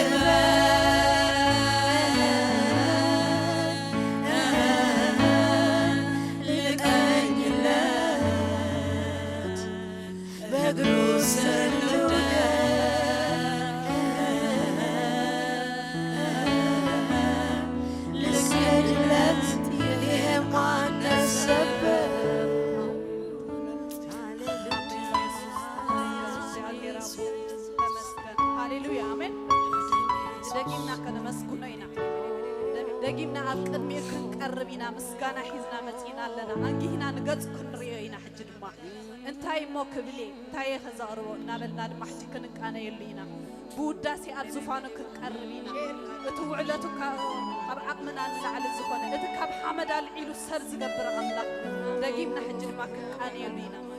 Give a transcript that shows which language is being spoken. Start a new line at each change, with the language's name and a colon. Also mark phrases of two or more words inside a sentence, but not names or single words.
Amharic: ልቀኝለት በእግሩ ስር ልውደቅ ልስገድለት ይሄ ማነሰበት
Tigrinya: ሃሌሉያ አሜን ደጊምና ከነመስኩኖ ኢና ደጊምና ኣብ ቅድሚኡ ክንቀርብ ኢና ምስጋና ሒዝና መፂና ኣለና አንጊህና ንገጽ ክንሪኦ ኢና ሕጂ ድማ እንታይ እሞ ክብሌ እንታይ ከዘቕርቦ እናበልና ድማ ሕጂ ክንቃነየሉ ኢና ብውዳሴ ኣብ ዝፋኑ ክንቀርብ ኢና እቲ ውዕለቱ ካብ ዓቕምና ንላዕሊ ዝኾነ እቲ ካብ ሓመድ ኣልዒሉ ሰብ ዝገብር ኣምላኽ ደጊምና ሕጂ ድማ ክንቃነየሉ ኢና